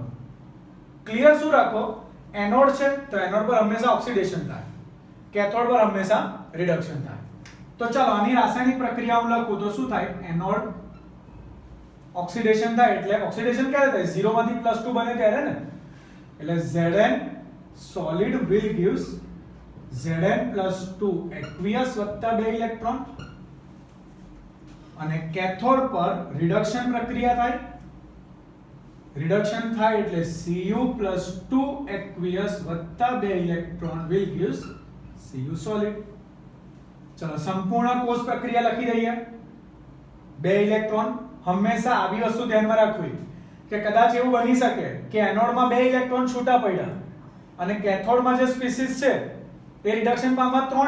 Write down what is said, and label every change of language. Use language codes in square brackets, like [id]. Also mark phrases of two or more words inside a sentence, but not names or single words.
[gu] ક્લિયર શું રાખો, એનોડ છે તો એનોડ પર હંમેશા ઓક્સિડેશન થાય, કેથોડ પર હંમેશા રિડક્શન થાય. તો ચાલો આની રાસાયણિક પ્રક્રિયા હું લખું તો શું થાય, એનોડ ઓક્સિડેશન થાય એટલે ઓક્સિડેશન ક્યારે થાય 0 માંથી +2 બને ત્યારે ને એટલે [en] Zn solid will gives Zn +2 aqueous [gu] વત્તા 2 ઇલેક્ટ્રોન અને કેથોડ પર રિડક્શન પ્રક્રિયા થાય રિડક્શન થાય એટલે Cu + 2 aqueous વત્તા 2 ઇલેક્ટ્રોન [en] will gives Cu solid. [gu] ચલો સંપૂર્ણ કોષ પ્રક્રિયા લખી દઈએ 2 ઇલેક્ટ્રોન હંમેશા આવી વસ્તુ ધ્યાનમાં રાખવી કે કદાચ એવું બની શકે કે એનોડમાં 2 ઇલેક્ટ્રોન છૂટા પડ્યા અને કેથોડમાં જે સ્પીસીસ છે એ રિડક્શન પામવા 3